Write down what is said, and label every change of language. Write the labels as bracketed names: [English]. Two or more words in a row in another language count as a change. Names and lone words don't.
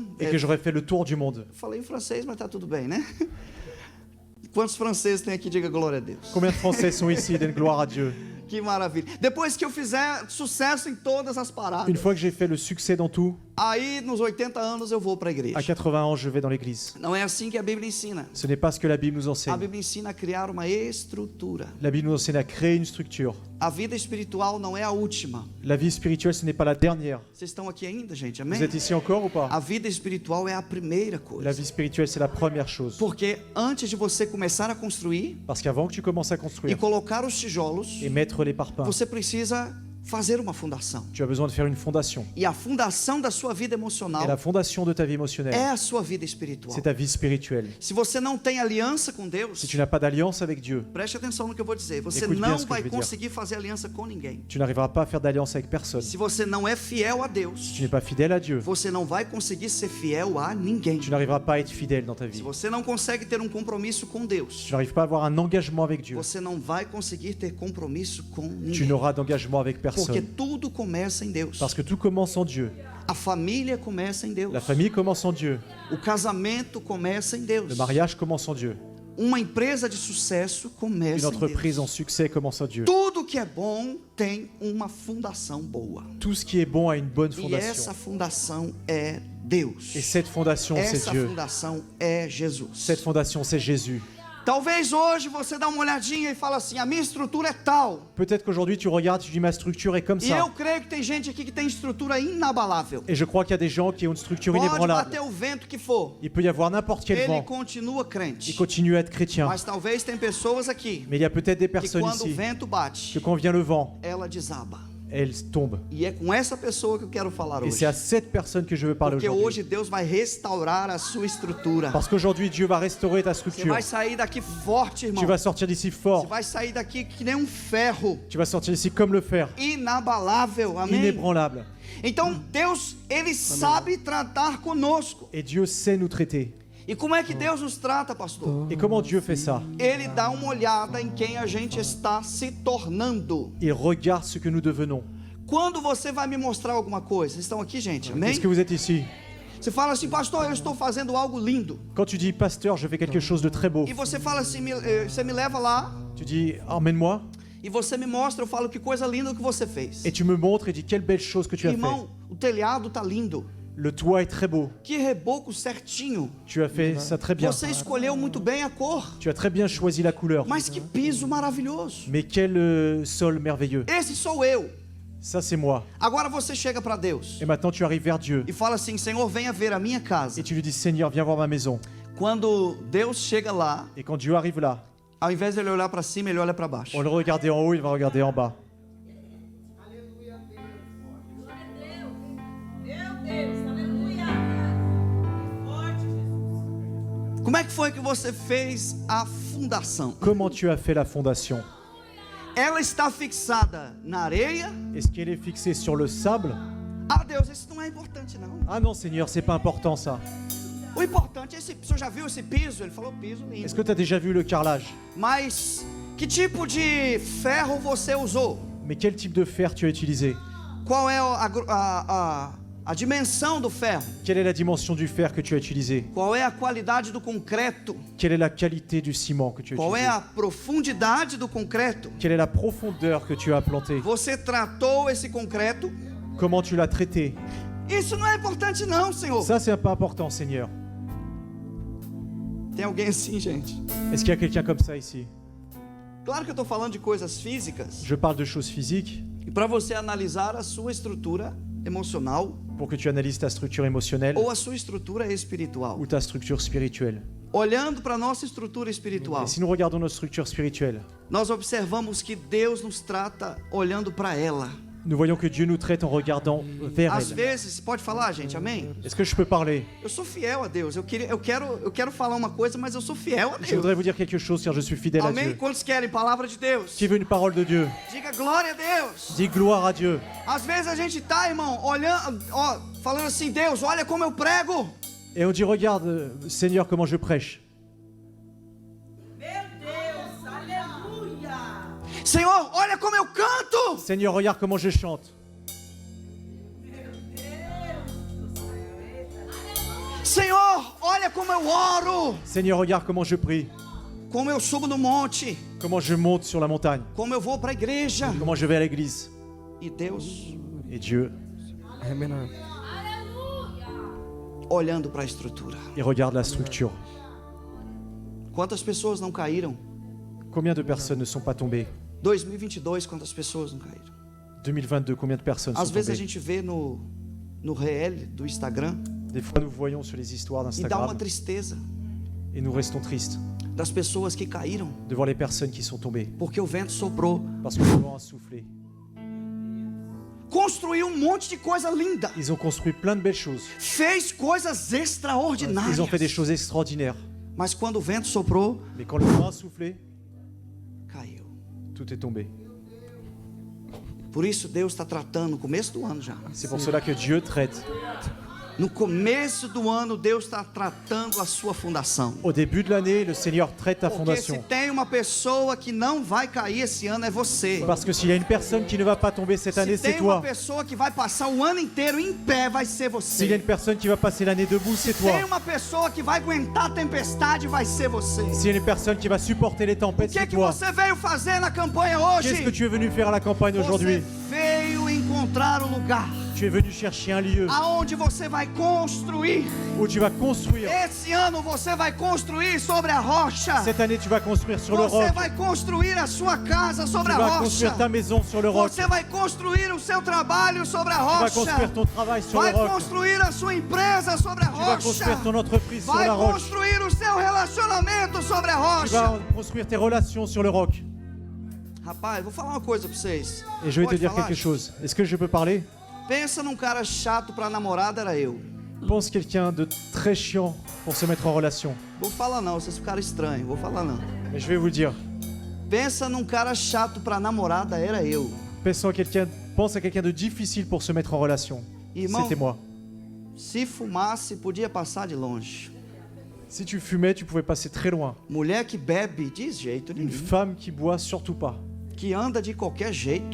[French] et que j'aurai fait le tour du monde. [Portuguese] Falei em francês, mas tá tudo bem, né? Quantos franceses tem aqui? Diga glória a Deus. [French] Combien de Français sont ici? Donne gloire à Dieu. [Portuguese] Que maravilha. Depois que eu fizer sucesso em todas as paradas, [French] Une fois que j'ai fait le succès dans tout, [Portuguese] aí nos 80 anos eu vou para a à igreja. [French] 80 ans, je vais dans l'église. [Portuguese] Não é assim que a Bíblia ensina. [French] Ce n'est pas ce que la Bible nous [Portuguese] A [French] enseigne. [Portuguese] Bíblia ensina a criar uma estrutura. [French] La Bible nous enseigne à créer une structure. [Portuguese] A vida espiritual não é a última. [French] La vie spirituelle, ce n'est pas la dernière. [Portuguese] Vocês estão aqui ainda, gente? [French] Vous [Portuguese] Amém? [French] êtes ici encore ou pas? [Portuguese] A vida espiritual é a primeira [French] La [Portuguese] coisa. [French] vie spirituelle, c'est la première chose. [Portuguese] Porque antes de você começar a construir [French] Parce qu'avant que tu commences à [Portuguese] e [French] construire [Portuguese] colocar os tijolos, [French] et mettre les parpaings, [Portuguese] você precisa fazer uma fundação. [French] tu as besoin de faire une fondation. [Portuguese] E a fundação da sua vida [French] Et la [Portuguese] emocional [French] fondation de ta vie émotionnelle, [Portuguese] é a sua vida espiritual. [French] c'est ta vie spirituelle. [Portuguese] Se você não tem aliança com Deus, [French] Si tu n'as pas d'alliance avec Dieu, [Portuguese] preste atenção no que eu vou dizer. Você [French] Écoute bien [Portuguese] não [French] ce que [Portuguese] vai [French] je vais dire. [Portuguese] conseguir fazer aliança com ninguém. [French] tu n'arriveras pas à faire d'alliance avec personne. [Portuguese] Se você não é fiel a [French] Si [Portuguese] Deus, [French] tu n'es pas fidèle à Dieu, [Portuguese] você não vai conseguir ser fiel a ninguém. [French] tu n'arriveras pas à être fidèle dans ta [Portuguese] Se [French] vie. [Portuguese] você não consegue ter um compromisso com Deus, [French] Tu n'arrives pas à avoir un engagement avec Dieu. [Portuguese] você não vai conseguir ter compromisso com [French] Tu [Portuguese] ninguém. [French] n'auras d'engagement avec [Portuguese] Porque [French] personne. [Portuguese] tudo começa em Deus. [French] Parce que tout commence en Dieu. [Portuguese] A família começa em Deus. [French] La famille commence en Dieu. [Portuguese] O casamento começa em Deus. [French] Le mariage commence en Dieu. [Portuguese] Uma empresa de sucesso [French] Une [Portuguese] começa em [French] entreprise en [Portuguese] Deus. [French] succès commence en Dieu. [Portuguese] Tudo que é bom tem uma fundação boa. [French] Tout ce qui est bon a une bonne [Portuguese] E essa [French] fondation. [Portuguese] fundação é Deus. [French] Et cette fondation, c'est [Portuguese] Essa [French] Dieu. [Portuguese] fundação é Jesus. [French] Cette fondation, c'est Jésus. [Portuguese] Talvez hoje você dá uma olhadinha e fala assim: a minha estrutura é tal. [French] Peut-être qu'aujourd'hui, tu regardes, tu dis ma structure est comme [Portuguese] E eu [French] ça. [Portuguese] creio que tem gente aqui que tem estrutura inabalável. [French] Et je crois qu'il y a des gens qui ont une structure [Portuguese] Pode [French] inébranlable. [Portuguese] bater o vento que for. [French] Il peut y avoir n'importe quel [Portuguese] Ele [French] vent. [Portuguese] continua [French] Il [Portuguese] crente. [French] continue à être chrétien. [Portuguese] Mas talvez tem pessoas aqui [French] Mais il y a peut-être des [Portuguese] que [French] personnes [Portuguese] quando o [French] ici [Portuguese] vento bate, [French] que quand vient le vent, [Portuguese] ela desaba. [French] elles tombent. [Portuguese] E é com essa pessoa que eu quero falar [French] Et [Portuguese] hoje. [French] c'est à cette personne que je veux parler [Portuguese] Porque [French] aujourd'hui. [Portuguese] hoje Deus vai restaurar a sua estrutura. [French] Parce qu'aujourd'hui, Dieu va restaurer ta [Portuguese] Você [French] structure. [Portuguese] vai sair daqui forte, irmão. [French] Tu vas sortir d'ici [Portuguese] Você [French] fort. [Portuguese] vai sair daqui que nem um ferro. [French] Tu vas sortir d'ici comme le fer, [Portuguese] Inabalável. Amém? [French] inébranlable. [Portuguese] Então, Deus, Ele sabe tratar conosco. [French] Et Dieu sait nous traiter. [Portuguese] E como é que Deus nos trata, pastor? [French] Et comment Dieu fait ça? [Portuguese] Ele dá uma olhada em quem a gente está se tornando. [French] Il regarde ce que nous devenons. [Portuguese] Quando você vai me mostrar alguma coisa? Vocês estão aqui, gente? Amém? [French] Est-ce que vous êtes ici? [Portuguese] Você fala assim: pastor, eu estou fazendo algo lindo. [French] Quand tu dis pasteur, je fais quelque chose de très beau, [Portuguese] E você fala assim: você me leva lá [French] tu dis emmène-moi [Portuguese] e você me mostra, eu falo que coisa linda que você fez. [French] et tu me montres et dis quelle belle chose que tu as fait. [Portuguese] Irmão, o telhado tá lindo. [French] Le toit est très beau. [Portuguese] Que reboco certinho. [French] Tu as fait ça très bien. [Portuguese] Você escolheu muito bem a cor. [French] Tu as très bien choisi la couleur. [Portuguese] Mas que piso maravilhoso. [French] Mais quel sol merveilleux. [Portuguese] Esse sou eu. [French] Ça, c'est moi. [Portuguese] Agora você chega para Deus [French] Et maintenant, tu arrives vers Dieu [Portuguese] e fala assim: Senhor, venha ver a minha casa. [French] et tu lui dis Seigneur, viens voir ma maison. [Portuguese] Quando Deus chega lá, [French] Et quand Dieu arrive là, [Portuguese] ao invés de ele olhar para cima, ele olha para baixo. [French] on le regardait en haut, il va regarder en bas. [Portuguese] Meu Deus, aleluia. Forte, Jesus. Como é que foi que você fez a fundação? [French] Comment tu as fait la fondation? [Portuguese] Ela está fixada na areia? [French] Est-ce qu'elle est fixée sur le sable? [Portuguese] Ah, Deus, isso não é importante não. [French] Ah non, Seigneur, c'est pas important ça. [Portuguese] O importante é esse. O senhor já viu esse piso? Ele falou piso [French] Est-ce [Portuguese] lindo. [French] que tu as déjà vu le carrelage? [Portuguese] Mas que tipo de ferro você usou? [French] Mais quel type de fer tu as utilisé? [Portuguese] Qual é a dimensão do ferro? [French] Quelle est la dimension du fer que tu as utilisé? [Portuguese] Qual é a qualidade do concreto? [French] Quelle est la qualité du ciment que tu as [Portuguese] Qual é [French] utilisé? [Portuguese] a profundidade do concreto? [French] Quelle est la profondeur que tu as plantée? [Portuguese] Você tratou esse concreto? [French] Comment tu l'as traité? [Portuguese] Isso não é importante não, Senhor. [French] Ça, c'est pas important, Seigneur. [Portuguese] Tem alguém assim, gente? [French] Est-ce qu'il y a quelqu'un comme ça ici? [Portuguese] Claro que eu estou falando de coisas físicas. [French] Je parle de choses physiques [Portuguese] E para você analisar a sua estrutura emocional [French] pour que tu analyses ta structure émotionnelle [Portuguese] ou a sua estrutura espiritual. [French] ou ta structure spirituelle. [Portuguese] Olhando para a nossa estrutura espiritual, [French] Et si nous regardons notre structure spirituelle, [Portuguese] nós observamos que Deus nos trata olhando para ela. [French] nous voyons que Dieu nous traite en regardant vers [Portuguese] Às [French] elle. [Portuguese] vezes, pode falar, gente, amém? [French] Est-ce que je peux parler? [Portuguese] Eu sou fiel a Deus. Eu quero falar uma coisa, mas eu sou fiel a [French] Je [Portuguese] Deus. [French] voudrais vous dire quelque chose car je suis fidèle à [Portuguese] Amém? [French] Dieu. [Portuguese] Quantos querem palavra de Deus? [French] Qui veut une parole de Dieu? [Portuguese] Diga glória a Deus. [French] Dis gloire à Dieu. [Portuguese] Às vezes a gente tá, irmão, olhando, ó, falando assim, Deus, olha como eu prego. [French] Et on dit, regarde, Seigneur, comment je prêche. [Portuguese] Meu Deus, aleluia. Senhor, olha como eu canto. [French] Seigneur, regarde comment je chante. [Portuguese] Senhor, olha como eu oro. [French] Seigneur, regarde comment je prie. [Portuguese] Como eu subo no monte. [French] Comment je monte sur la montagne. [Portuguese] Como eu vou para a igreja. [French] Comment je vais à l'église. [Portuguese] E Deus [French] Et Dieu, [Portuguese] olhando para a estrutura. [French] il regarde la structure. [Portuguese] Quantas pessoas não caíram? [French] Combien de personnes ne sont pas tombées? [Portuguese] 2022, quantas pessoas não caíram? [French] 2022, combien de personnes [Portuguese] Às [French] sont [Portuguese] vezes a [French] tombées? [Portuguese] gente vê no réel do Instagram [French] Des fois, nous voyons sur les histoires [Portuguese] e dá uma [French] d'Instagram [Portuguese] tristeza [French] et nous restons tristes [Portuguese] das pessoas que caíram [French] de voir les personnes qui sont tombées [Portuguese] porque o vento soprou. [French] parce que le vent a soufflé. [Portuguese] Construiu um monte de coisa linda. [French] Ils ont construit plein de belles choses. [Portuguese] Fez coisas extraordinárias. [French] Ils ont fait des choses extraordinaires. [Portuguese] Mas quando o vento soprou, [French] Mais quand le vent a soufflé, [Portuguese] caiu. [French] tout est tombé. [Portuguese] Por isso Deus está tratando no começo do ano já. [French] C'est pour cela que Dieu traite. [Portuguese] No começo do ano, Deus está tratando a sua fundação. [French] Au début de l'année, le Seigneur traite ta [Portuguese] Porque se [French] fondation. [Portuguese] tem uma pessoa que não vai cair esse ano, é você. [French] Parce que s'il y a une personne qui ne va pas tomber cette année, [Portuguese] Se [French] c'est [Portuguese] tem uma [French] toi. [Portuguese] pessoa que vai passar o ano inteiro em pé, vai ser [French] S'il y a [Portuguese] você. [French] une personne qui va passer l'année debout, c'est [Portuguese] Se tem [French] toi. [Portuguese] uma pessoa que vai aguentar a tempestade, vai ser você. [French] S'il y a une personne qui va supporter les [Portuguese] O [French] tempêtes, [Portuguese] que [French] c'est [Portuguese] que [French] toi. [Portuguese] você veio fazer na campanha [French] Qu'est-ce que [Portuguese] hoje? [French] tu es venu faire à la campagne [Portuguese] Você [French] aujourd'hui? [Portuguese] veio encontrar o lugar [French] Tu es venu chercher un lieu [Portuguese] aonde você vai construir. [French] où tu vas construire. [Portuguese] Esse ano você vai construir sobre a rocha. [French] Cette année, tu vas construire sur le [Portuguese] Você [French] roc. [Portuguese] vai construir a sua casa [French] Tu [Portuguese] sobre a [French] vas [Portuguese] rocha. [French] construire ta maison sur le roc. [Portuguese] Você vai construir o seu trabalho sobre a [French] Tu vas [Portuguese] rocha. [French] construire ton travail sur le [Portuguese] Vai [French] roc. [Portuguese] construir a sua empresa sobre a [French] Tu vas construire [Portuguese] rocha. [French] ton entreprise sur [Portuguese] Vai [French] la roche. [Portuguese] construir o seu relacionamento sobre a [French] Tu [Portuguese] rocha. [French] vas construire tes relations sur le roc. [Portuguese] Rapaz, vou falar uma coisa pra vocês. [French] Et je vais te [Portuguese] Pode [French] dire [Portuguese] falar? [French] quelque chose. Est-ce que je peux parler? [Portuguese] Pensa num cara chato pra namorada, era eu. [French] Pense quelqu'un de très chiant pour se mettre en relation. [Portuguese] Vou falar não, vocês ficaram estranhos. Vou falar não. [French] Mais je vais vous le dire. [Portuguese] Pensa num cara chato pra namorada, era eu. [French] Pense à quelqu'un de difficile pour se mettre en relation. [Portuguese] Irmão, [French] C'était moi. [Portuguese] se fumasse, podia passar de longe. [French] Si tu fumais, tu pouvais passer très loin. [Portuguese] Mulher que bebe de jeito [French] Une [Portuguese] nenhum. [French] femme qui boit, surtout pas. [Portuguese] Que anda de qualquer jeito.